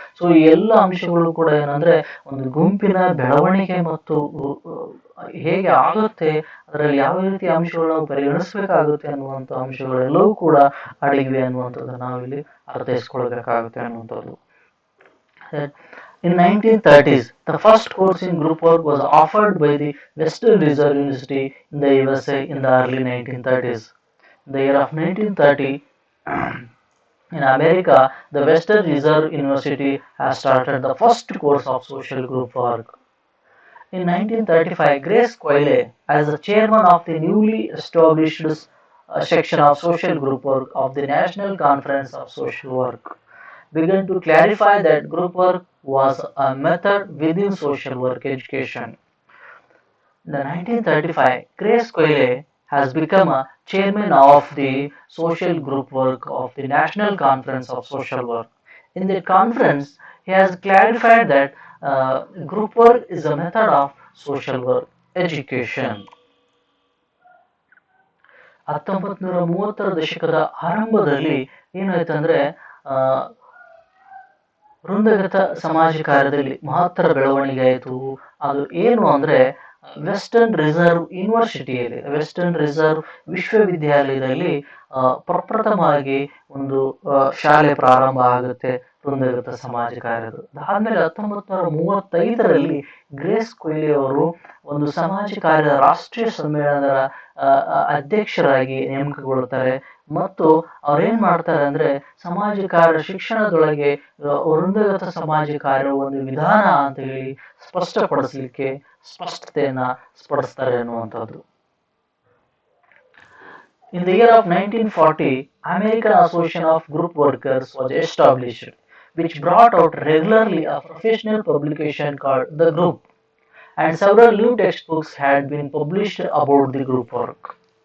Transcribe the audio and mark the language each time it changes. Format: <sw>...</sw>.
<kn>So ಈ ಎಲ್ಲ ಅಂಶಗಳು ಕೂಡ ಏನಂದ್ರೆ ಒಂದು ಗುಂಪಿನ ಬೆಳವಣಿಗೆ ಮತ್ತು ಹೇಗೆ ಆಗುತ್ತೆ, ಅದರಲ್ಲಿ ಯಾವ ರೀತಿಯ ಅಂಶಗಳು ನಾವು ಪರಿಗಣಿಸಬೇಕಾಗುತ್ತೆ ಅನ್ನುವಂಥ ಅಂಶಗಳೆಲ್ಲವೂ ಕೂಡ ಅಡಗಿವೆ ಅನ್ನುವಂಥದ್ದು ನಾವಿಲ್ಲಿ ಅರ್ಥೈಸ್ಕೊಳ್ಬೇಕಾಗುತ್ತೆ ಅನ್ನುವಂಥದ್ದು.</kn> <en>In 1930s, the first course in group work was offered by the Western Reserve University in the USA in the early 1930s. In the year of 1930, in America, the Western Reserve University has started the first course of social group work. In 1935, Grace Coyle, as the chairman of the newly established section of social group work of the National Conference of Social Work, began to clarify that group work was a method within social work education. In 1935, Grace Coyle has become a chairman of the social group work of the National Conference of Social Work. In the conference, he has clarified that group work is a method of social work education.</en> <kn>1930ರ ದಶಕದ ಆರಂಭದಲ್ಲಿ ಏನಾಯ್ತಂದ್ರೆ ವೃಂದಗತ ಸಮಾಜ ಕಾರ್ಯದಲ್ಲಿ ಮಹತ್ತರ ಬೆಳವಣಿಗೆ ಆಯಿತು. ಅದು ಏನು ಅಂದ್ರೆ ವೆಸ್ಟರ್ನ್ ರಿಸರ್ವ್ ಯೂನಿವರ್ಸಿಟಿಯಲ್ಲಿ, ವೆಸ್ಟರ್ನ್ ರಿಸರ್ವ್ ವಿಶ್ವವಿದ್ಯಾಲಯದಲ್ಲಿ ಪ್ರಪ್ರಥಮವಾಗಿ ಒಂದು ಶಾಲೆ ಪ್ರಾರಂಭ ಆಗುತ್ತೆ ವೃಂದಗತ ಸಮಾಜ ಕಾರ್ಯದ. ಅದಾದ್ಮೇಲೆ 1935ರಲ್ಲಿ ಗ್ರೇಸ್ ಕೊಯ್ಲಿ ಅವರು ಒಂದು ಸಮಾಜ ಕಾರ್ಯದ ರಾಷ್ಟ್ರೀಯ ಸಮ್ಮೇಳನದ ಅಧ್ಯಕ್ಷರಾಗಿ ನೇಮಕಗೊಳ್ತಾರೆ. ಮತ್ತು ಅವ್ರೇನ್ ಮಾಡ್ತಾರೆ ಅಂದ್ರೆ ಸಮಾಜ ಕಾರ್ಯ ಶಿಕ್ಷಣದೊಳಗೆ ವೃಂದಗತ ಸಮಾಜ ಕಾರ್ಯ ಒಂದು ವಿಧಾನ ಅಂತ ಹೇಳಿ ಸ್ಪಷ್ಟಪಡಿಸ್ಲಿಕ್ಕೆ ಸ್ಪಷ್ಟತೆಯನ್ನ ಸ್ಪಡಿಸ್ತಾರೆ ಅನ್ನುವಂಥದ್ದು.</kn> <en>In the year of 1940, American Association of Group Workers was established, which brought out regularly a professional publication called The Group, and several new textbooks had been published about the group work.</en>